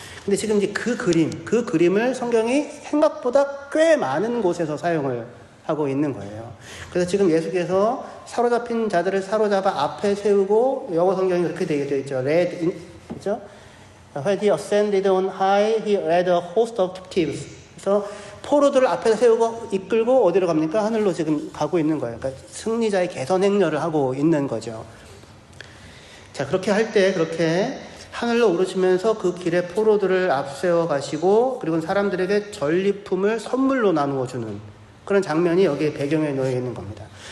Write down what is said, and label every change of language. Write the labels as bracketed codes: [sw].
[ko] 근데 지금 이제 그 그림을 성경이 생각보다 꽤 많은 곳에서 사용을 하고 있는 거예요. 그래서 지금 예수께서 사로잡힌 자들을 사로잡아 앞에 세우고, 영어 성경이 그렇게 되어 있죠. 그죠? [en] When he ascended on high, he led a host of captives. [ko] 그래서 포로들을 앞에 세우고 이끌고 어디로 갑니까? 하늘로 지금 가고 있는 거예요. 그러니까 승리자의 개선 행렬을 하고 있는 거죠. 자, 그렇게 할 때 그렇게 하늘로 오르시면서 그 길에 포로들을 앞세워 가시고, 그리고 사람들에게 전리품을 선물로 나누어 주는 그런 장면이 여기에 배경에 놓여 있는 겁니다.